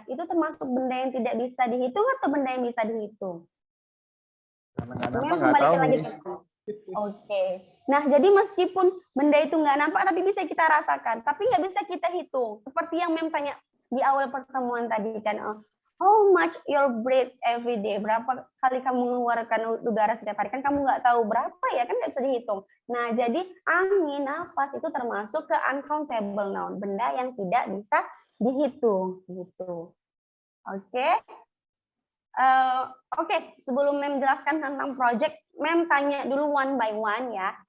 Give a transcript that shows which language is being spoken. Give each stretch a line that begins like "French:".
Indonesian: Itu termasuk benda yang tidak bisa dihitung atau benda yang bisa dihitung? Karena nggak nampak Memang nggak tahu, kembalikan lagi Miss. ke Oke. Nah, jadi meskipun benda itu nggak nampak, tapi bisa kita rasakan. Tapi nggak bisa kita hitung. Seperti yang Mem tanya di awal pertemuan tadi kan.
English: How much your breathe every day?
Indonesian: Berapa kali kamu mengeluarkan udara setiap hari? Kan kamu nggak tahu berapa ya, kan nggak bisa dihitung. Nah, jadi angin, nafas itu termasuk ke uncountable noun. Benda yang tidak bisa dihitung. Gitu. Oke. Oke, sebelum Mem jelaskan tentang project, Mem tanya dulu
English: one by one
Indonesian: ya.